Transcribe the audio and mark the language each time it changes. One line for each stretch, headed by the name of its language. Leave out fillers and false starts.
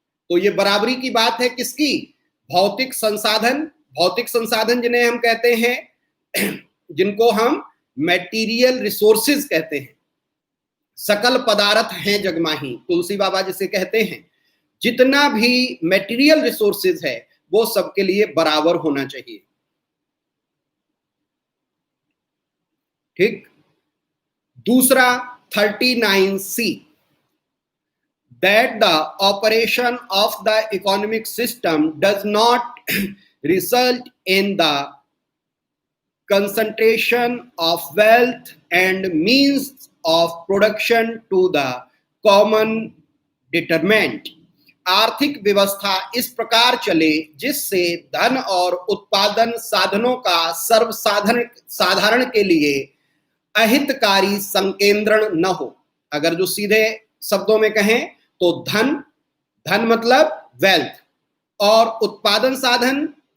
Hindi: तो ये बराबरी की बात है किसकी? भौतिक संसाधन जिन्हें हम कहते हैं, जिनको हम मटेरियल रिसोर्सेज कहते हैं, सकल पदार्थ हैं जगमाही, तुलसी बाबा जिसे कहते हैं। जितना भी मटेरियल रिसोर्सेज है वो सबके लिए बराबर होना चाहिए। ठीक।
English: दूसरा 39C, that the operation of the economic system does not result in the concentration of wealth and means of production to the common detriment।
Hindi: आर्थिक व्यवस्था इस प्रकार चले जिससे धन और उत्पादन साधनों का साधारण के लिए अहितकारी संकेंद्रण न हो। अगर जो सीधे शब्दों में कहें तो धन मतलब वेल्थ, और उत्पादन साधन